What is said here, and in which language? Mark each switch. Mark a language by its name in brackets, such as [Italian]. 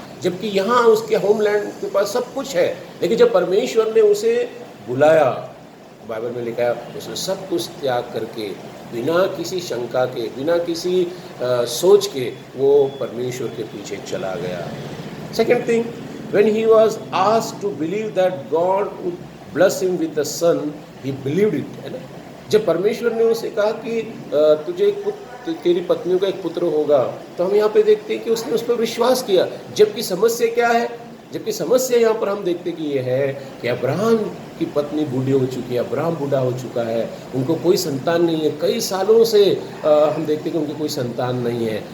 [Hindi] जबकि यहाँ उसके होमलैंड के पास सब कुछ है, लेकिन जब परमेश्वर ने उसे बुलाया, बाइबल में लिखा है उसने सब कुछ त्याग करके, बिना किसी शंका के, बिना किसी सोच के वो परमेश्वर के पीछे चला गया। [English] second thing, when he was asked to believe that God would bless him with a son, he believed it, [Hindi] है ना। जब परमेश्वर ने उसे कहा कि तुझे एक पुत्र, तेरी पत्नियों का एक पुत्र होगा, तो हम यहाँ पे देखते हैं कि उसने उस पर विश्वास किया। जबकि समस्या क्या है? जबकि समस्या यहाँ पर हम देखते कि ये है कि अब्राहम की पत्नी बूढ़ी हो चुकी है, अब्राहम बूढ़ा हो चुका है, उनको कोई संतान नहीं है, कई सालों से हम देखते कि उनकी कोई संतान नहीं है।